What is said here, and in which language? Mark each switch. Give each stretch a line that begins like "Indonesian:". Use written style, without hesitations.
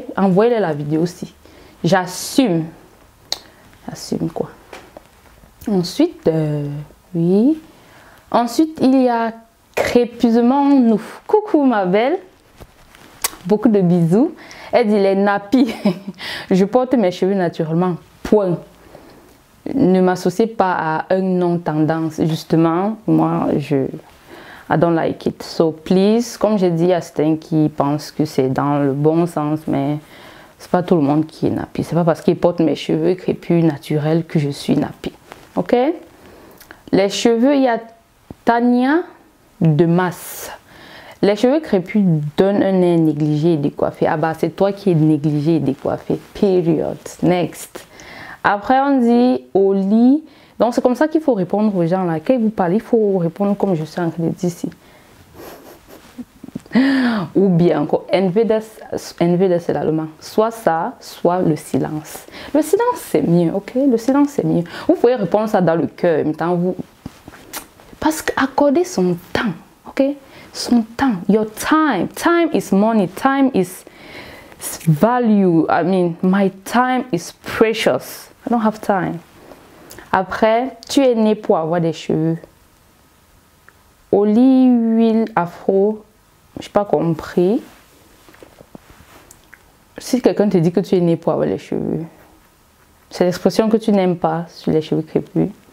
French: Envoyez-les la vidéo aussi. J'assume. J'assume quoi? Ensuite, oui. Ensuite, il y a Crépusement nous. Coucou ma belle. Beaucoup de bisous. Elle dit les nappies. Je porte mes cheveux naturellement. Point. Ne m'associez pas à un nom tendance. Justement, moi,
English: I don't like it. So please,
French: comme j'ai dit à certains qui pensent que c'est dans le bon sens, mais c'est pas tout le monde qui est nappy. C'est pas parce qu'ils portent mes cheveux crépus naturels que je suis nappy. Ok? Les cheveux, il y a Tania de masse. Les cheveux crépus donnent un air négligé et décoiffé. Ah bah c'est toi qui es négligé et décoiffé.
English: Period. Next.
French: Après on dit au lit. Donc c'est comme ça qu'il faut répondre aux gens là. Quand ils vous parlent, il faut répondre comme je suis en train de dire ici. Ou bien encore, entweder c'est l'allemand. Soit ça, soit le silence. Le silence c'est mieux, ok? Le silence c'est mieux. Vous pouvez répondre ça dans le cœur, parce qu'accorder son temps, ok? Son temps,
English: your time. Time is money, time is value. I mean, my time is precious. I don't have time.
French: Après, tu es né pour avoir des cheveux. Olive, huile, afro, je n'ai pas compris. Si quelqu'un te dit que tu es né pour avoir les cheveux, c'est l'expression que tu n'aimes pas sur les cheveux crépus.